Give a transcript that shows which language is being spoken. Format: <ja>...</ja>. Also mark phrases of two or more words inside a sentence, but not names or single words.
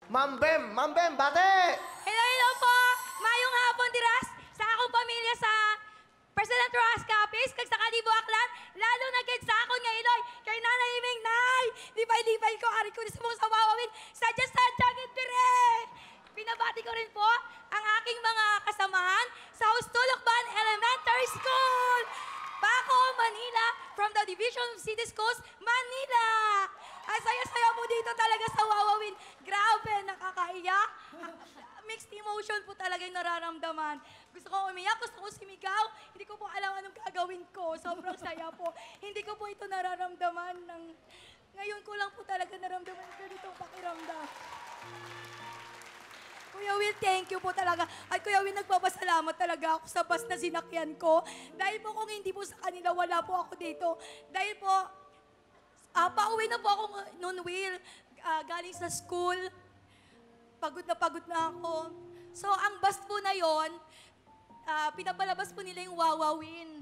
<tl>Ma'am Bem, bate!</tl> <hil>Hello, hello po! Mayong hapon, diras! Sa akong pamilya sa President Rojas Capiz, kag sa Kalibo Aklan, lalo na gid sa akon nga Iloy, kay Nanay Iming, Nay! Lipay-lipay ko, ari ko sa mga sawawawin, sadya-sadya gid dire!</hil> <tl>Pinabati ko rin po ang aking mga kasamahan sa Hustulokban Elementary School! Paco, Manila,</tl> <en>from the Division of City Schools, Manila!</en> <tl>Ang saya-saya po dito talaga sa Wawawin. Grabe, nakakaiyak.</tl> <en>Mixed emotion</en> <tl>po talaga yung nararamdaman. Gusto ko umiyak, gusto ko sumigaw. Hindi ko po alam anong gagawin ko. Sobrang saya po. Hindi ko po ito nararamdaman. Ngayon ko lang po talaga naramdaman yung ganitong pakiramdam. Kuya Will,</tl> <en>thank you</en> <tl>po talaga. At Kuya Will, nagpapasalamat talaga ako sa bus na sinakyan ko. Dahil po kung hindi po sa kanila, wala po ako dito. Dahil po, pauwi na po ako noon, Will, galing sa school. Pagod na ako. So, ang bus po na yon, pinapalabas po nila yung Wawawin.</tl>